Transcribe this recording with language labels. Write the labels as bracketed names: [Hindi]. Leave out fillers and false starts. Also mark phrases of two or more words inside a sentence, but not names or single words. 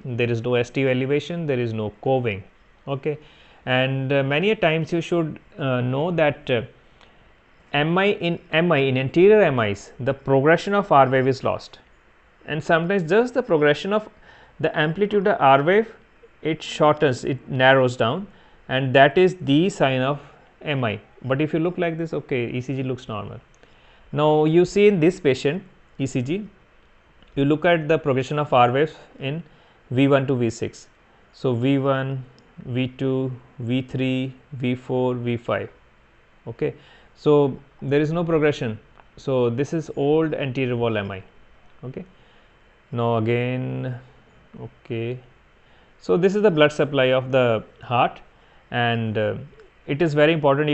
[English] There is no ST elevation, there is no coving. Okay, and many a times you should know that MI in anterior MIs, the progression of R wave is lost, and sometimes just the progression of the amplitude of R wave, it shortens, it narrows down, and that is the sign of MI. But if you look like this, okay, ECG looks normal. Now you see in this patient ECG, you look at the progression of R waves in V1 to V6. So V1, V2, V3, V4, V5. Okay, so there is no progression. So this is old anterior wall MI. Okay, now again, okay, so this is the blood supply of the heart, and it is very important.